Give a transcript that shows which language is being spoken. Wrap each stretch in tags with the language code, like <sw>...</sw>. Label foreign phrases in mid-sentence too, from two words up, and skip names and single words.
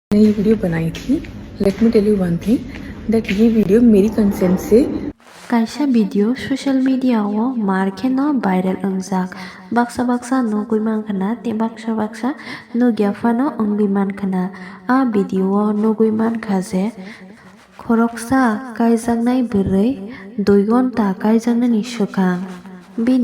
<hi>मैंने ये वीडियो बनाई थी।</hi> <en>let me tell you one thing that</en> <hi>ये वीडियो मेरी कंसेंट से</hi> <brx>Kaisa video social media o markeno viral ungjak baksa baksa nugui mankana te baksa nugyafano ongui mankana a video o nugui mankha je khoroksa kaijaknai bwrwi 2 ghonta kaijaknani swkang bini</brx>